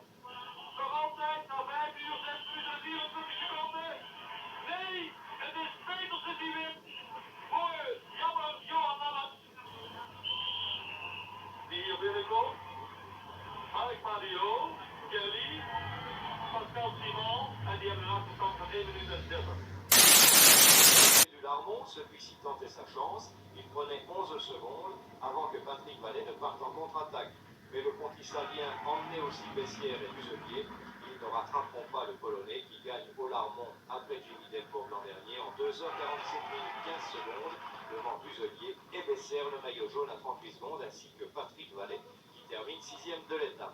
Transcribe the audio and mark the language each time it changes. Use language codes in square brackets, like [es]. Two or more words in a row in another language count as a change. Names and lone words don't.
[nl] Nog altijd na 5 uur, 6 minuten en 24 seconden. Nee, het is Petersen die wint. Voor jammer Johan Lammers. Die hier binnenkomt. Mark Mario, Kelly, Pascal Simon en die hebben een achterstand van 1 minute en 30. [fr] Du Larmont, celui-ci tentait sa chance, il prenait 11 secondes avant que Patrick Vallet ne parte en contre-attaque. Mais le Pontisavien, emmené aussi Bessières et Muselier, ils ne rattraperont pas le Polonais qui gagne au Larmont après Jimmy Delcourt l'an dernier en 2h47 minutes 15 secondes devant Muselier et Bessières, le maillot jaune à 38 secondes, ainsi que Patrick Vallet qui termine 6e de l'étape.